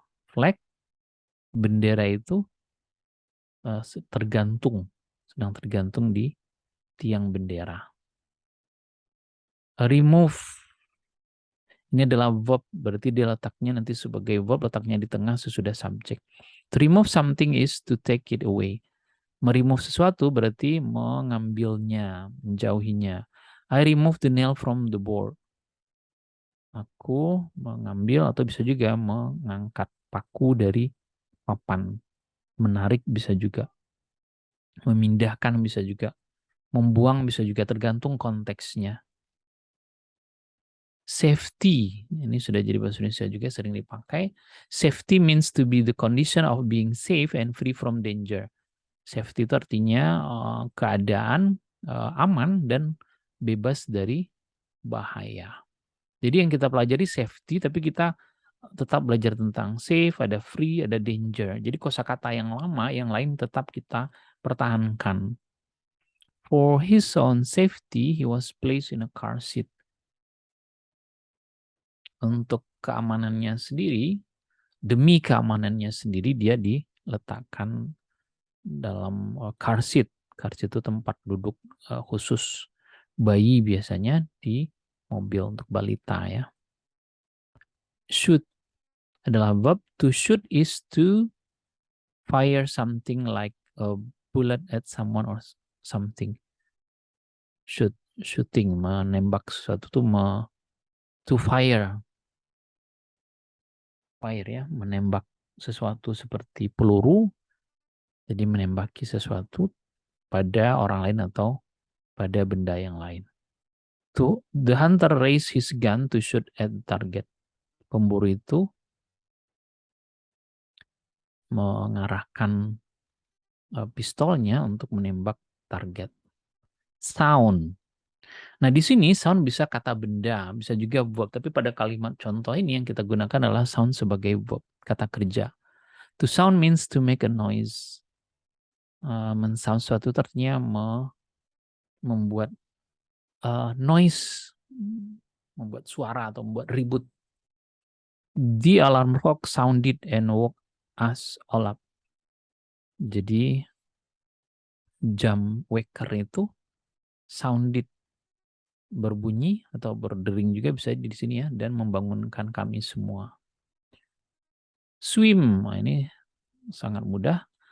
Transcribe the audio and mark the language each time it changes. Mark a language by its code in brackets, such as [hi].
[id] Flag, bendera itu sedang tergantung di tiang bendera. Remove, ini adalah verb, berarti dia letaknya nanti sebagai verb, letaknya di tengah sesudah subjek. [en] To remove something is to take it away. [id] Meremove sesuatu berarti mengambilnya, menjauhinya. [en] I remove the nail from the board. [id] Aku mengambil atau bisa juga mengangkat paku dari papan. Menarik bisa juga. Memindahkan bisa juga. Membuang bisa juga, tergantung konteksnya. Safety, ini sudah jadi bahasa Indonesia juga, sering dipakai. [en] Safety means to be the condition of being safe and free from danger. [id] Safety itu artinya keadaan aman dan bebas dari bahaya. Jadi yang kita pelajari safety, tapi kita tetap belajar tentang safe, ada free, ada danger. Jadi kosakata yang lama, yang lain tetap kita pertahankan. [en] For his own safety, he was placed in a car seat. [id] Untuk keamanannya sendiri, demi keamanannya sendiri, dia diletakkan dalam car seat. Car seat itu tempat duduk khusus bayi biasanya di mobil untuk balita ya. Shoot adalah verb. [en] To shoot is to fire something like a bullet at someone or something. [id] Shooting, menembak sesuatu tuh to fire ya, menembak sesuatu seperti peluru, jadi menembaki sesuatu pada orang lain atau pada benda yang lain. [en] The hunter raised his gun to shoot at the target. [id] Pemburu itu mengarahkan pistolnya untuk menembak target. Sound. Nah, di sini sound bisa kata benda, bisa juga verb. Tapi pada kalimat contoh ini yang kita gunakan adalah sound sebagai verb, kata kerja. [en] To sound means to make a noise. [id] Men-sound suatu artinya membuat noise, membuat suara atau membuat ribut. [en] The alarm clock sounded and woke us all up. [id] Jadi jam waker itu sounded, berbunyi atau berdering juga bisa di sini ya, dan membangunkan kami semua. Swim, nah ini sangat mudah.